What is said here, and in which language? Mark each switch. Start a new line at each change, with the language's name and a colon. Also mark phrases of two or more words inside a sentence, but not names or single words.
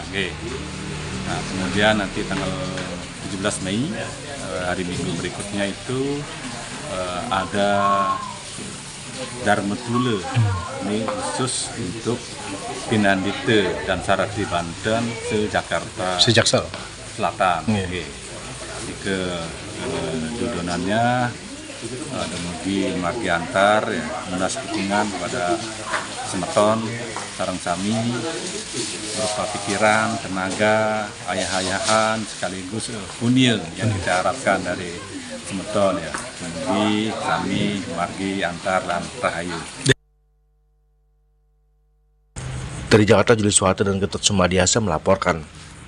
Indonesian: Nah, kemudian nanti tanggal 17 Mei hari Minggu berikutnya itu ada Dharma Tula. Ini khusus untuk Pinandite dan Sarati Banten se-Jakarta Selatan. Ke dudonannya ada
Balinese: mugi margi antar
Indonesian: ya, munas dukungan kepada
Balinese: semeton sareng sami
Indonesian: berupa pikiran, tenaga, ayah-ayahan sekaligus punya yang kita harapkan dari semeton ya.
Balinese: Mugi sami margi antar lan rahayu.
Indonesian: Dari Jakarta, Juli Suharto dan Ketut Sumadiasa melaporkan.